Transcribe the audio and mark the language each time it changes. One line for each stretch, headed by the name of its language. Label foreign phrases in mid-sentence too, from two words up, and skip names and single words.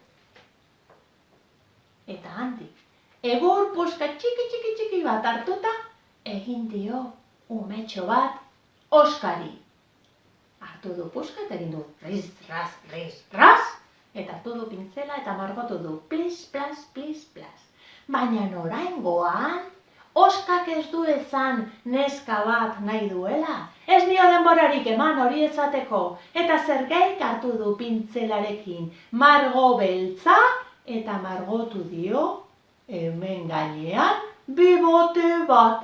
Basque: Eta handik, egur puska txiki bat hartuta, egin dio umetxo bat Oskari. Hartu du puska eta egin du riz, ras, eta hartu du pintzela eta margotu du plis, plas, plis, plas. Baina oraingoan, Oskak ez du esan neska bat nahi duela. Ez dio denborarik eman hori esateko. Eta Sergeik hartu du pintzelarekin margo beltza eta margotu dio hemen gainean bibote bat.